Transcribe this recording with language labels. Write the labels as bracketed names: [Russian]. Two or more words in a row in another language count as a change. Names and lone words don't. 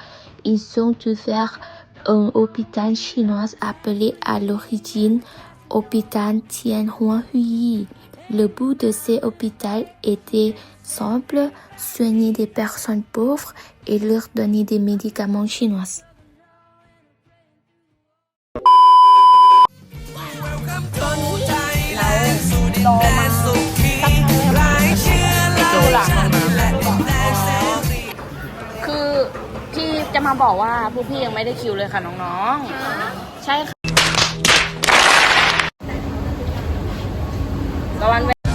[French] Ils ont ouvert un hôpital chinois appelé à l'origine hôpital Tien Hoa Hui. Le but de ces hôpitaux était simple, soigner des personnes pauvres et leur donner des médicaments chinois. [Thai] คือพี่จะมาบอกว่าพวกพี่ยังไม่ได้คิวเลยค่ะน้องๆใช่ค่ะตะวัน